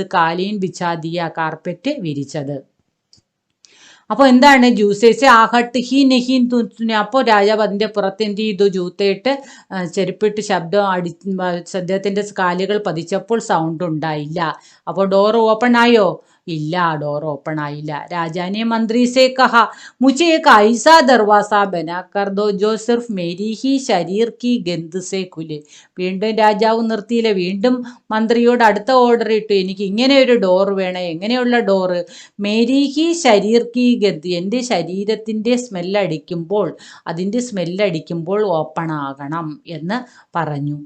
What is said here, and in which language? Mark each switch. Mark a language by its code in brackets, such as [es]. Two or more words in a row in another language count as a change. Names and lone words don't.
[hi] कालीन बिछा दिया, [ml] കാർപ്പറ്റ് വിരിച്ചത്. അപ്പോൾ എന്താണ്? [hi] जूते से आहट ही नहीं तूने. [ml] അപ്പോൾ രാജാവ് അതിൻ്റെ പുറത്ത് എന്ത് ചെയ്തു? ജൂത്തയിട്ട് ചെരുപ്പിട്ട് ശബ്ദം അദ്ദേഹത്തിൻ്റെ കാലുകൾ പതിച്ചപ്പോൾ സൗണ്ട് ഉണ്ടായില്ല. അപ്പോൾ ഡോർ ഓപ്പൺ ആയോ? ഇല്ല, ഡോർ ഓപ്പൺ ആയില്ല. [hi] राजा ने मंत्री से कहा മുझे एक ऐसा दरवाजा बना कर दो जो सिर्फ मेरी ही शरीर की गंध से खुले. [ml] വീണ്ടും രാജാവ് നിർത്തിയില്ല. വീണ്ടും മന്ത്രിയോട് അടുത്ത ഓർഡർ ഇട്ടു. എനിക്ക് ഇങ്ങനെ ഒരു ഡോർ വേണം. എങ്ങനെയുള്ള ഡോറ്? [hi] मेरी ही शरीर की गंध. [ml] എൻ്റെ ശരീരത്തിൻ്റെ അതിൻ്റെ സ്മെല്ലടിക്കുമ്പോൾ ഓപ്പൺ ആകണം എന്ന് പറഞ്ഞു.